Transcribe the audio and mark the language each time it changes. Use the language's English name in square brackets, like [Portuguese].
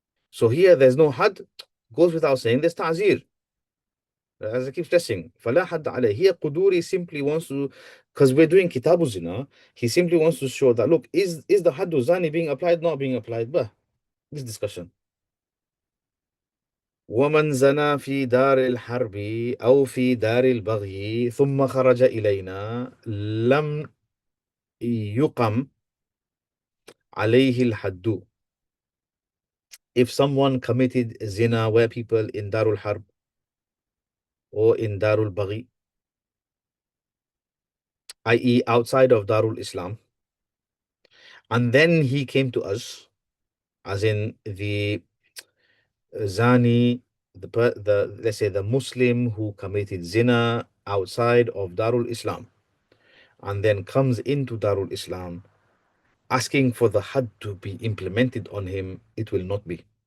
[English] So here there's no had. Goes without saying, there's ta'zir. As I keep stressing, [Arabic] فَلَا حَدَّ عَلَيْهِ. [English] Here Quduri simply wants to, because we're doing Kitabu Zina, he simply wants to show that, look, is the Haddu Zani being applied, not being applied? But this discussion. [Arabic] ومن زنى في دار الحرب أو في دار البغي ثم خرج إلينا لم يقم عليه الحد. [English] If someone committed zina where people in Darul Harb or in Darul Baghi, i.e. outside of Darul Islam, and then he came to us, as in the Zani, the let's say the Muslim who committed zina outside of Darul Islam, and then comes into Darul Islam asking for the had to be implemented on him, it will not be.